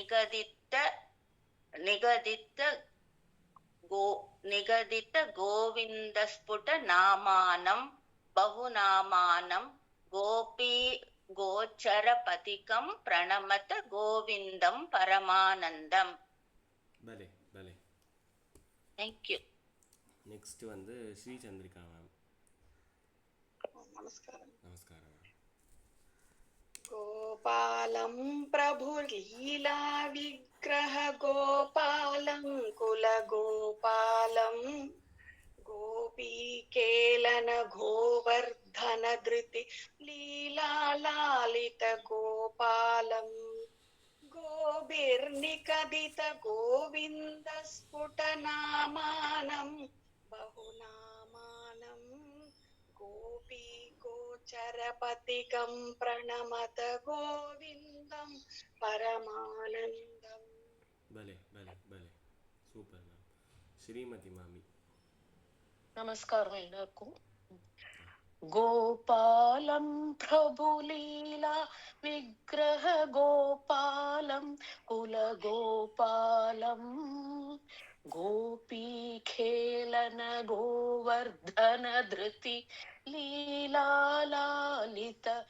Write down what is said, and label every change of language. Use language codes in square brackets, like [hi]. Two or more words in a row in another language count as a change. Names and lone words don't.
[sa] निगदित गोविन्दस्फुट नामानं बहुनामानं गोपी गोचरपतिकं प्रणमत गोविन्दं परमानन्दम्. [ta] பலே பலே. தேங்க்யூ. நெக்ஸ்ட் வந்து ஸ்ரீ சந்திரிகா மேம். நமஸ்காரம். நமஸ்காரம். [sa] गोपालं प्रभुलीला विग्रह गोपालं कुलगोपालं गोपीकेलन गोवर्धन धृति लीलालालित गोपालं गोभिर्निकदित गोविन्द स्फुटनामानं बहुनामानं गोपी गोचरपतिकं प्रणमत गोविन्दं परमानन्दम्. [ta] பலே பலே பலே [en] super ma'am. [ta] ஸ்ரீமதி மாமி. நமஸ்காரம் எல்லாருக்கும். [sa] गोपालं प्रभुलीला विग्रह गोपालं कुलगोपालं गोपीखेलन गोवर्धन धृति लीलालालित